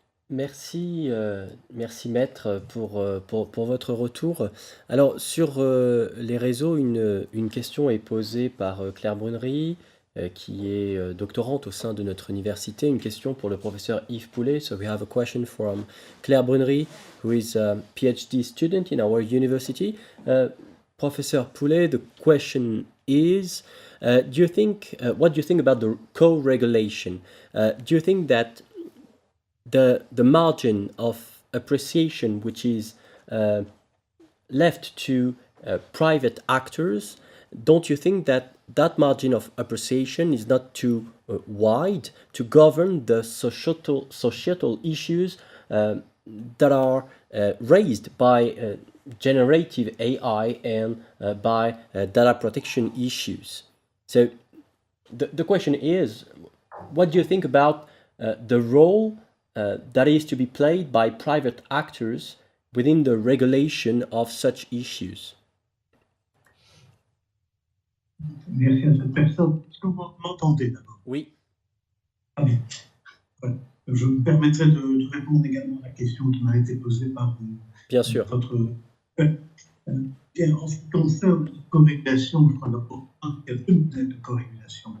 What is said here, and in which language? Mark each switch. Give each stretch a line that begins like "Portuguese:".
French: Merci, merci Maître pour votre retour. Alors sur les réseaux, une question est posée par Claire Brunery, qui est doctorante au sein de notre université. Une question pour le professeur Yves Poullet.
English: So we have a question from Claire Brunery, who is a PhD student in our university. Professor Poullet, the question is, do you think, what do you think about the co-regulation? Do you think that the margin of appreciation which is left to private actors, don't you think that that margin of appreciation is not too wide to govern the societal issues that are raised by generative AI and by data protection issues? So the question is, what do you think about the role that is to be played by private actors within the regulation of such issues?
French: Merci à cette personne. Est-ce que vous m'entendez d'abord? Oui. Ah bien. Voilà. Je me permettrai de répondre également à la question qui m'a été posée par Bien sûr. votre... en ce qui concerne la corrélation, je crois d'abord qu'il y a deux modèles de corrélation.